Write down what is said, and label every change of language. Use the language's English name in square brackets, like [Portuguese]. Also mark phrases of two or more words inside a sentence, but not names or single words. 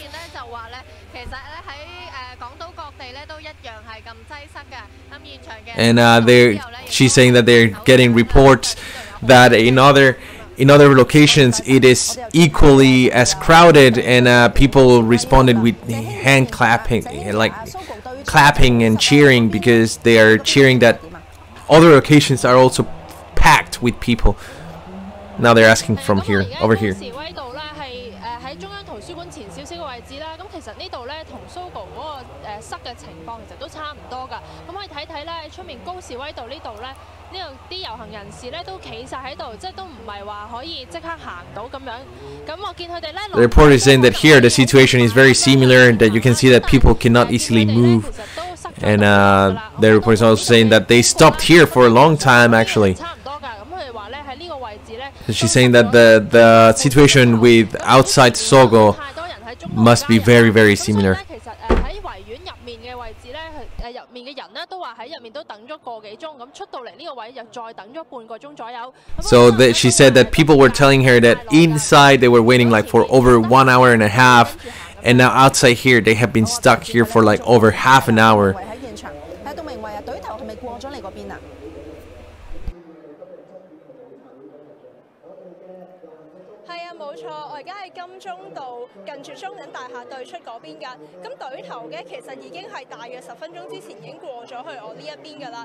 [English] And she's saying that they're getting reports that in other locations it is equally as crowded, and people responded with hand clapping, like clapping and cheering, because they are cheering that other locations are also packed with people. Now they're asking from here, over here. [Cantonese] 其實呢度咧同蘇豪嗰個塞嘅情況其實都差唔多㗎。咁可以睇睇咧，出面高士威道呢度咧，呢度啲遊行人士咧都企晒喺度，即係都唔係話可以即刻行到咁樣。咁我見佢哋咧。 [English] The report is saying that here the situation is very similar, that you can see that people cannot easily move. And the report is also saying that they stopped here for a long time actually. So she's saying that the situation with outside Sogo must be very, very similar. So she said that people were telling her that inside they were waiting like for over 1 hour and a half, and now outside here they have been stuck here for like over half an hour. [Cantonese] 冇錯，我而家喺金鐘道近住中銀大廈對出嗰邊㗎。咁隊頭嘅其實已經係大約10分鐘之前已經過咗去我呢一邊㗎啦。